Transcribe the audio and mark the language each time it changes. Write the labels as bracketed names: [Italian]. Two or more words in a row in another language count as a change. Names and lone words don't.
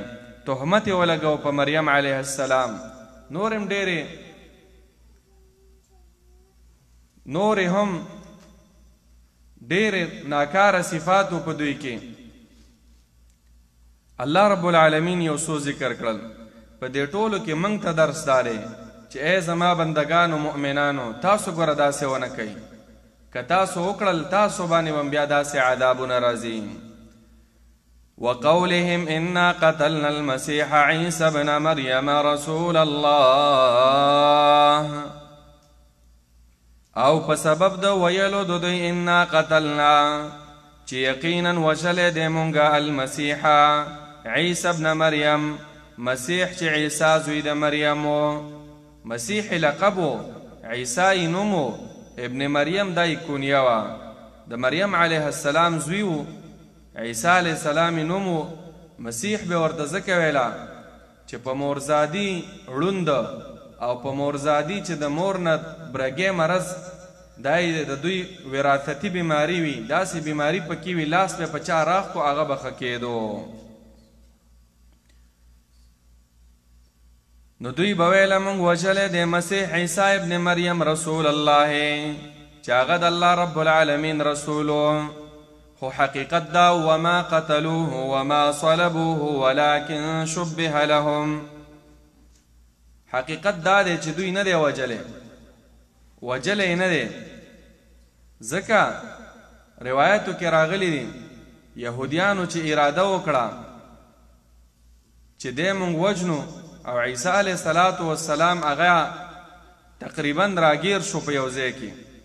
[Pashto] تهمت یې ولګو په مریم [Arabic] علیه السلام. [Pashto] نورې هم ډېرې ناکاره صفاتو په دوی کې [Arabic] الله رب العالمین [Pashto] یو څو ذکر کړل. په دې ټولو کې موږ ته درس دا دی چې ای زما بندګانو مؤمنانو تاسو ګوره داسې ونه کوئ که تاسو وکړل تاسو باندې به بیا داسې عذابونه راځي. [Arabic] وقولهم انا قتلنا المسيح عيسى ابن مريم رسول الله [Pashto] او په سبب د ویلو د دوی [Arabic] انا قتلنا [Pashto] چې یقینا وشلی دی مونږه [Arabic] المسیح عیسی ابن مریم [Pashto] مسیح چې عیسی زوی د مریم و مسیح لقب و عیسی نوم و [Arabic] ابن مریم [Pashto] دای کونیه وه د مریم [Arabic] علیه السلام [Pashto] زوی و عیسی [Arabic] علیه السلام [Pashto] نوم و مسیح به ورته ځکه ویله چې په مورزادي ړوند او په مورزادي چې د مور نه برګې مرض دای د دوی وراثتي بیماری وي داسې بیماری پکې وي لاس به په چا راخ کو هغه به ښه کېدو. نو دوی به ویله موږ وژلی دی [Arabic] مسیح عیسی ابن مریم رسول الله [Pashto] چې هغه د [Arabic] الله رب العالمین [Pashto] رسول خو حقیقت دا [Arabic] وما قتلوه وما صلبوه ولكن شبه لهم. [Pashto] حقیقت دا دی چې دوی نه دی وجلی نه دی ځکه روایتو کې راغلی دي یهودیانو چې اراده وکړه چې دی مونږ وجنو او عیسی [Arabic] علیه السلام [Pashto] هغه تقریبا راګیر شو په یو ځای کې.